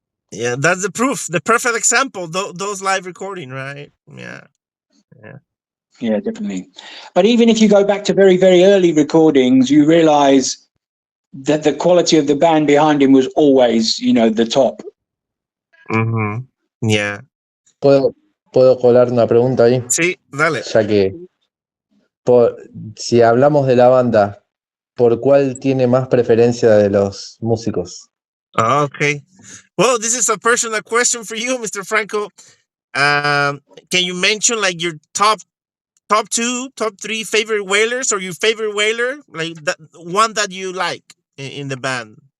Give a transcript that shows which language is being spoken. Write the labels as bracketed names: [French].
[English] Yeah, that's the proof, the perfect example. Those live recording, right? Yeah, definitely. But even if you go back to very, very early recordings, you realize that the quality of the band behind him was always, the top. Yeah. [Spanish] ¿Puedo colar una pregunta ahí? Sí, dale. Ya que si hablamos de la banda, ¿por cuál tiene más preferencia de los músicos? [English] Okay. Well, this is a personal question for you, Mr. Franco. Can you mention like your top 2, top 3 favorite Wailers, or your favorite Wailer, like that one that you like in the band?